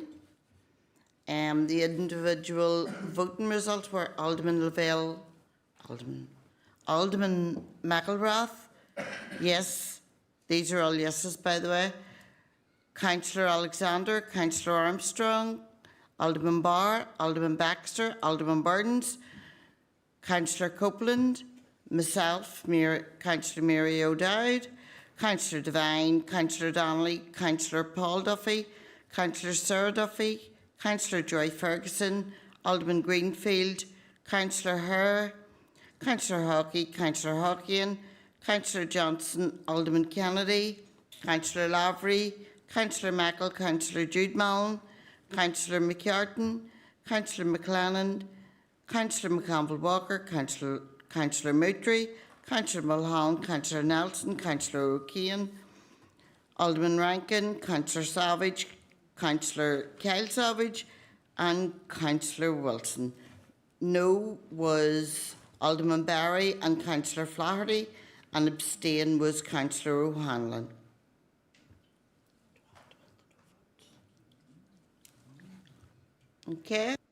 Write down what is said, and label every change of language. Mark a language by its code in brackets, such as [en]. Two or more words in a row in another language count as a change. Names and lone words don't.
[en] The individual voting results were Alderman McElrath, yes. These are all yeses, by the way. Councillor Alexander, Councillor Armstrong, Alderman Barr, Alderman Baxter, Alderman Burdens, Councillor Copeland, myself, Councillor Mary O'Dowd, Councillor Devine, Councillor Donnelly, Councillor Paul Duffy, Councillor Sarah Duffy, Councillor Joy Ferguson, Alderman Greenfield, Councillor Herr, Councillor Hockey, Councillor Hockian, Councillor Johnson, Alderman Kennedy, Councillor Lavery, Councillor Mackle, Councillor Jude Mallon, Councillor McCartan, Councillor McLennan, Councillor McCampbell Walker, Councillor Moutry, Councillor Mulholland, Councillor Nelson, Councillor O'Kane, Alderman Rankin, Councillor Savage, Councillor Kyle Savage, and Councillor Wilson. No was Alderman Barry and Councillor Flaherty, and abstain was Councillor O'Hanlon. Okay.